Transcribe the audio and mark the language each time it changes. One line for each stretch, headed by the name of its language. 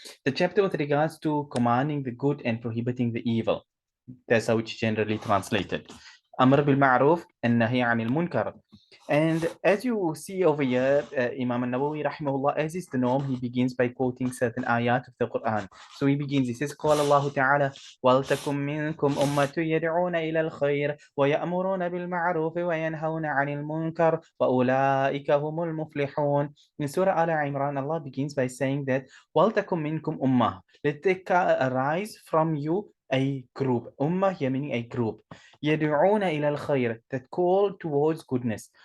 English: The chapter with regards to commanding the good and prohibiting the evil. That's how it's generally translated. Amr bil Ma'ruf and Nahi Anil Munkar. And as you see over here, Imam Nawawi rahimahullah, as is the norm, he begins by quoting certain ayat of the Quran. So he begins, he says,
Arabic: قال الله تعالى وَلْتَكُمْ مِنْكُمْ أُمَّةٌ يَدْعُونَ إِلَى الْخَيْرِ وَيَأْمُرُونَ بِالْمَعْرُوفِ وَيَنْهَوْنَ عَنِ الْمُنْكَرِ وَأُولَٰئِكَ هُمُ الْمُفْلِحُونَ.
English: In Surah Al-Imran, Allah begins by saying that
Arabic: وَلْتَكُمْ مِنْكُمْ أُمَّةٌ,
English: let there arise from you a group. Ummah here meaning a group.
Arabic: يَدْعُونَ إِلَى الْخَيْرِ,
English: that call towards goodness.